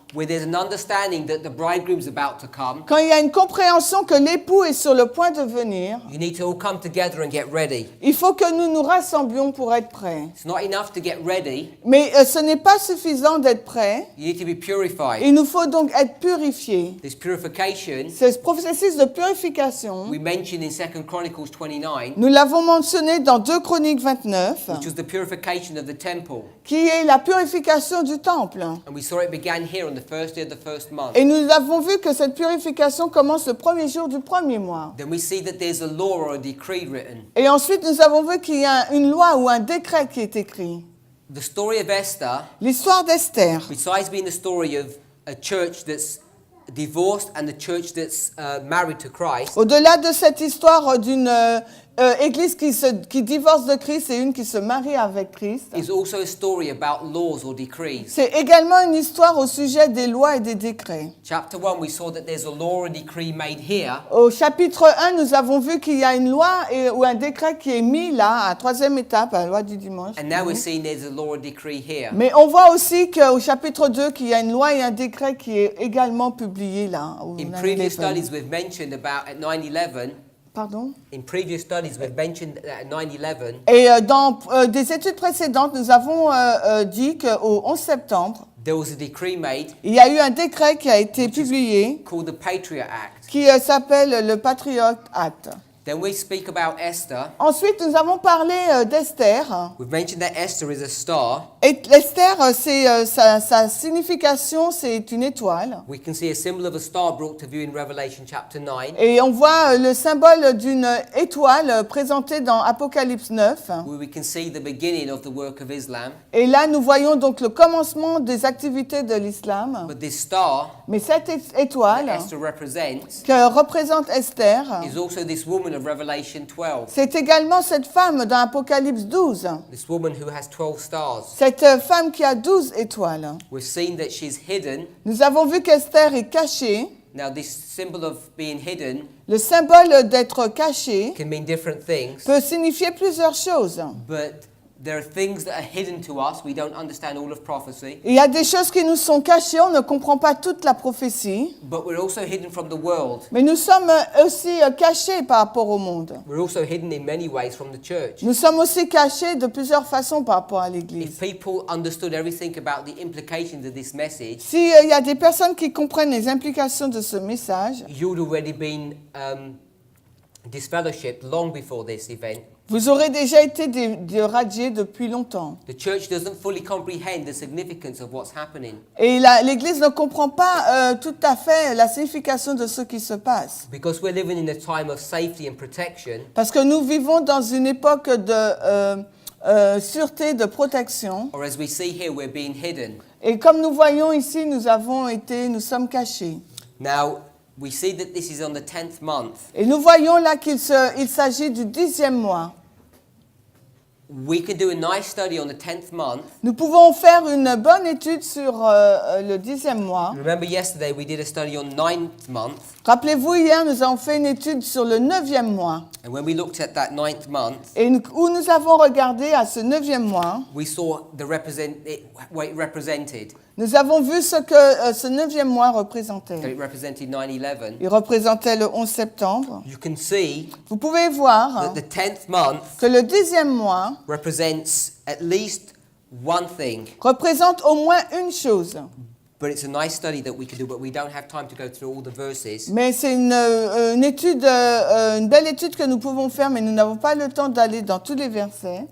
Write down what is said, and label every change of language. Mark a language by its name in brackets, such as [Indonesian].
[English] where there's an understanding that the bridegroom's about to come, [French] quand il y a une compréhension que l'époux est sur le point de venir, [English] you need to all come together and get ready. [French] il faut que nous nous rassemblions pour être prêts. [English] It's not enough to get ready, [French] Mais ce n'est pas suffisant d'être prêts. [English] you need to be purified. [French] Il nous faut donc être purifiés. [English] This purification, [French] Ce processus de purification, [English] we mentioned in 2 Chronicles 29, [French] nous l'avons mentionné dans 2 Chroniques 29, [English] which was the purification of the temple. [French] qui est la purification du temple. [English] And we saw it began here on the first day of the first month. [French] Et nous avons vu que cette purification commence le premier jour du premier mois. [English] Then we see that there's a law or a decree written. [French] Et ensuite, nous avons vu qu'il y a une loi ou un décret qui est écrit. [English] The story of Esther, [French] L'histoire d'Esther, [English] besides being the story of a church that's divorced and the church that's married to Christ, [French] au-delà de cette histoire d'une église qui divorce de Christ et une qui se marie avec Christ, [English] is also a story about laws or decrees. [French] c'est également une histoire au sujet des lois et des décrets. [English] Chapter 1, we saw that there's a law or decree made here, [French] Au chapitre 1, nous avons vu qu'il y a une loi ou un décret qui est mis là, à troisième étape, à la loi du dimanche. [English] and now we're seeing there's a law or decree here. [French] Mais on voit aussi qu'au chapitre 2, qu'il y a une loi et un décret qui est également publié là. au [English] In 9/11. previous studies, we've mentioned about at 9/11. [French] Pardon? [English] In previous studies, we've mentioned that at 9/11, [French] Et dans des études précédentes, nous avons dit qu'au 11 septembre, [English] there was a decree made [French] il y a eu un décret qui a été publié [English] called the Patriot Act. [French] qui s'appelle le Patriot Act. [English] Then we speak about Esther. [French] Ensuite, nous avons parlé d'Esther. [English] We've mentioned that Esther is a star. [French] Et Esther, c'est sa signification, c'est une étoile. [English] We can see a symbol of a star brought to view in Revelation chapter 9, [French] Et on voit le symbole d'une étoile présenté dans Apocalypse 9. [English] where we can see the beginning of the work of Islam. [French] Et là, nous voyons donc le commencement des activités de l'islam. [English] But this star [French] Mais cette [English] that [French] étoile [English] Esther represents [French] que représente Esther, [English] is also this woman of Revelation 12. [French] c'est également cette femme dans Apocalypse 12. [English] This woman who has 12 stars. [French] Cette femme qui a 12 étoiles. [English] We've seen that she's hidden. [French] Nous avons vu qu'Esther est cachée. [English] Now, this symbol of being hidden [French] Le symbole d'être caché [English] can mean different things, [French] peut signifier plusieurs choses. [English] but there are things that are hidden to us. We don't understand all of prophecy, [French] Il y a des choses qui nous sont cachées, on ne comprend pas toute la prophétie, [English] but we're also hidden from the world. [French] mais nous sommes aussi cachés par rapport au monde. [English] We're also hidden in many ways from the church. [French] Nous sommes aussi cachés de plusieurs façons par rapport à [English] If [French] l'Église. [English] people understood everything about the implications of this message, [French] S'il y a des personnes qui comprennent les implications de ce message, [English] you'd already been disfellowshipped long before this event. [French] vous aurez déjà été radiés depuis longtemps. [English] The church doesn't fully comprehend the significance of what's happening [French] Et l'Église ne comprend pas tout à fait la signification de ce qui se passe. [English] because we're living in a time of safety and protection. [French] Parce que nous vivons dans une époque de sûreté, de protection. [English] Or as we see here, we're being hidden. [French] Et comme nous voyons ici, nous sommes cachés. [English] Now, we see that this is on the 10th month. [French] Et nous voyons là qu'il s'agit du 10e mois. [English] We can do a nice study on the 10th month. [French] Nous pouvons faire une bonne étude sur le 10e mois. [English] Remember yesterday we did a study on 9th month. [French] Rappelez-vous, hier, nous avons fait une étude sur le 9e mois. [English] And when we looked at that 9th month, [French] Et où nous avons regardé à ce 9e mois, [English] we saw what it represented. [French] nous avons vu ce que ce 9e mois [English] That [French] représentait. [English] it represented 9/11. [French] Il représentait le 11 septembre. [English] You can see [French] Vous pouvez voir [English] that the 10th month [French] que le 10e mois [English] represents at least one thing. [French] représente au moins une chose. [English] But it's a nice study that we can do, but we don't have time to go through all the verses. [French] Mais c'est une étude, une belle étude que nous pouvons faire, mais nous n'avons pas le temps d'aller dans tous les versets.